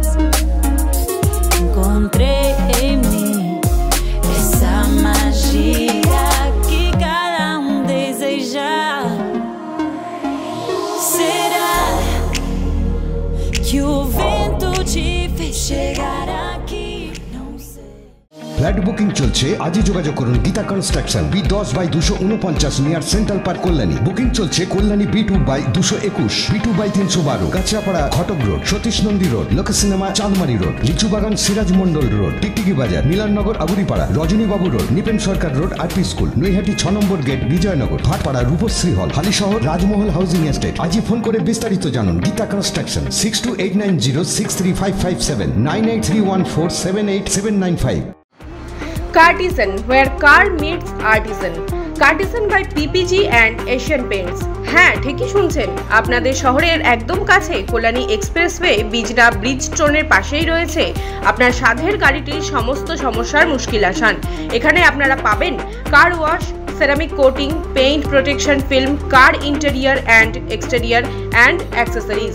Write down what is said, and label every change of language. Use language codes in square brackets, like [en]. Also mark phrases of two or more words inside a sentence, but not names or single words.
[pt] Encontrei em mim essa magia que cada deseja. Será que o vento te fez chegar aqui? Não sei. [bn] ফ্ল্যাট বুকিং চলছে, আজই যোগাযোগ করুন গীতা কনস্ট্রাকশন, B10/249 নিয়ার সেন্ট্রাল পার্ক, কল্যাণী। বুকিং চলছে কল্যাণী B2/221, B2/312, কাঁচরাপাড়া, ঘটক রোড, সতীশ নন্দী রোড, লোক সিনেমা, চাঁদমারি রোড, লিচুবাগান, সিরাজ মন্ডল রোড, টিকটিকি বাজার, মিলননগর, আগুরিপাড়া, রজনীবাবু রোড, নিপেন সরকার রোড, RP স্কুল, নৈহাটি 6 নম্বর গেট, বিজয়নগর, ভাটপাড়া, রূপশ্রী হল, হালিশহর, রাজমহল হাউজিং এস্টেট। আজই ফোন করে বিস্তারিত জানুন। গীতা কনস্ট্রাকশন, 6289063557, 9831478795। [en] Cartisan, where car meets artisan. Cartisan by PPG and Asian Paints. [bn] হ্যাঁ, ঠিকই শুনছেন, আপনাদের শহরের একদম কাছে কল্যাণী এক্সপ্রেসওয়ে বিজনা ব্রিজস্টোনের পাশেই রয়েছে আপনার সাধের গাড়িটির সমস্ত সমস্যার মুশকিল আসান। এখানে আপনারা পাবেন [en] car wash, ceramic coating, paint protection film, car interior and exterior and accessories.